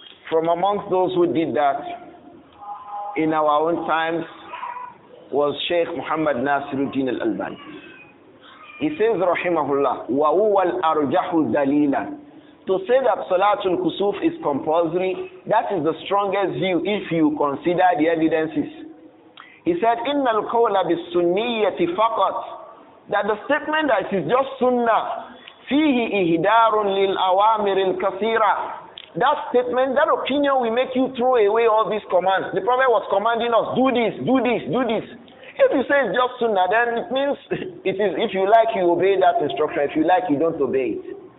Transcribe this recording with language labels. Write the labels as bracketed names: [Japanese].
[English] From amongst those who did that in our own times was Sheikh Muhammad Nasiruddin al-Albani. He says, [Arabic] rahimahullah, وَهُوَ الْأَرْجَحُ دَلِيلًا. [English] To say that Salatul Khusoof is compulsory, that is the strongest view if you consider the evidences. He said, [Arabic] إِنَّ الْقَوْلَ بِالسُّنِّيَّةِ فَقَطْ. [English] That the statement that it is just sunnah, [Arabic] فِيهِ إِهْدَارٌ لِلْأَوَامِرِ الْكَثِيرَةِ. [English] That statement, that opinion will make you throw away all these commands. The Prophet was commanding us, do this, do this, do this. If you say it's just sunnah, then it means it is, if you like, you obey that instruction. If you like, you don't obey it.